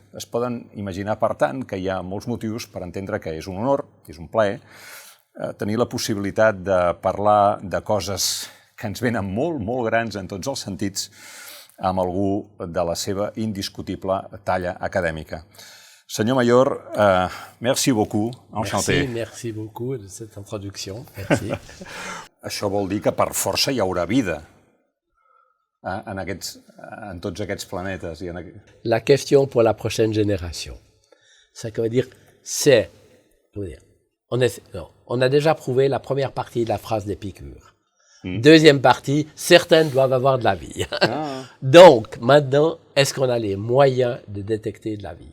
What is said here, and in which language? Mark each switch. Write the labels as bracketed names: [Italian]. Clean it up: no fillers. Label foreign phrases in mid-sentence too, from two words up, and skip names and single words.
[Catalan] Es poden imaginar, per tant, que hi ha molts motius per entendre que és un honor, és un plaer, tenir la possibilitat de parlar de coses que ens venen molt, molt grans en tots els sentits amb algú de la seva indiscutible talla acadèmica. [French] Senyor Mayor, merci beaucoup, enchanté. Merci beaucoup de cette introduction. Merci. [Catalan] Això vol dir que per força hi haurà vida en tots aquests planetes. [French] La question pour la prochaine génération. Ça veut dire, on a déjà prouvé la première partie de la phrase d'Épicure. Deuxième partie, certaines doivent avoir de la vie. Donc, maintenant, est-ce qu'on a les moyens de détecter de la vie?